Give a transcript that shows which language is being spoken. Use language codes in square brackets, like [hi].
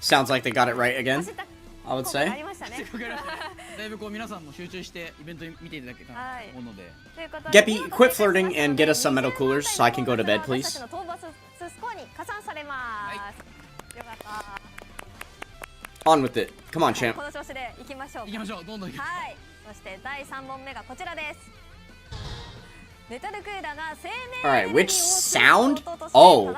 [en] Sounds like they got it right again, I would say. [ja] ありましたね。だいぶこう皆さんも集中してイベント見ていただけたらと思うので。 [en] Geppy, quit flirting and get us some metal coolers so I can go to bed, please. [ja] 私たちの討伐スコアに加算されます。よかった。 [en] On with it. Come on, champ. [ja] この調子で行きましょう。行きましょう。どんどん行きましょう。はい。そして第3問目がこちらです。メタルクーラーが生命エネルギーを [en] Alright, which sound?